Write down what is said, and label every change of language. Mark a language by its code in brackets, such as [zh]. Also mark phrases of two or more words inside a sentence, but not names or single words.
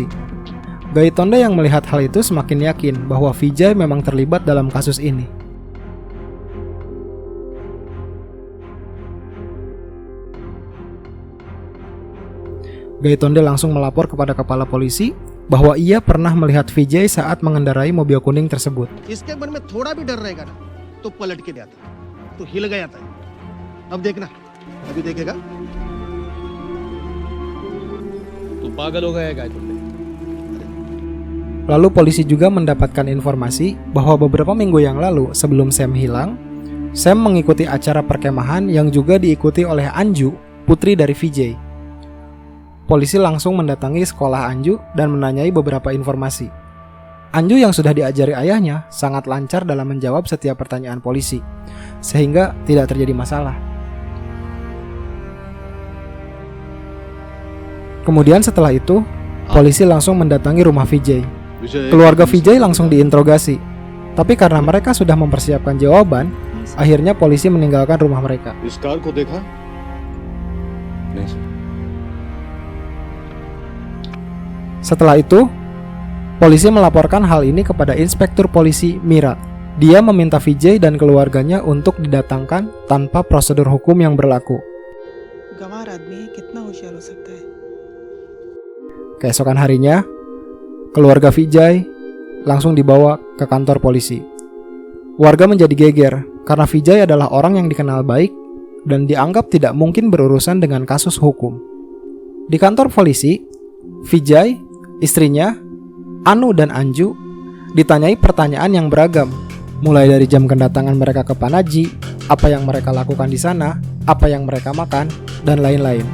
[id] Gaitonde yang melihat hal itu semakin yakin bahwa Vijay memang terlibat dalam kasus ini. Gaitonde langsung melapor kepada kepala polisi bahwa ia pernah melihat Vijay saat mengendarai mobil kuning tersebut. [hi] इसके मन में थोड़ा भी डर रहेगा ना, तो पलट के जाता, तो हिल गया था. अब देखना, अभी देखेगा. तू पागल हो गया है काय तुझे? [id] Lalu polisi juga mendapatkan informasi bahwa beberapa minggu yang lalu sebelum Sam hilang, Sam mengikuti acara perkemahan yang juga diikuti oleh Anju, putri dari Vijay. Polisi langsung mendatangi sekolah Anju dan menanyai beberapa informasi. Anju yang sudah diajari ayahnya sangat lancar dalam menjawab setiap pertanyaan polisi, sehingga tidak terjadi masalah. Kemudian setelah itu, polisi langsung mendatangi rumah Vijay. Keluarga Vijay langsung diinterogasi, tapi karena mereka sudah mempersiapkan jawaban, akhirnya polisi meninggalkan rumah mereka. [hi] इस कार को देखा? नहीं सर। [id] Setelah itu, polisi melaporkan hal ini kepada Inspektur Polisi Mira. Dia meminta Vijay dan keluarganya untuk didatangkan tanpa prosedur hukum yang berlaku. [hi] गंवार आदमी है, कितना होशियार हो सकता है। [id] Keesokan harinya, keluarga Vijay langsung dibawa ke kantor polisi. Warga menjadi geger karena Vijay adalah orang yang dikenal baik dan dianggap tidak mungkin berurusan dengan kasus hukum. Di kantor polisi, Vijay, istrinya, Anu dan Anju ditanyai pertanyaan yang beragam, mulai dari jam kedatangan mereka ke Panaji, apa yang mereka lakukan di sana, apa yang mereka makan, dan lain-lain.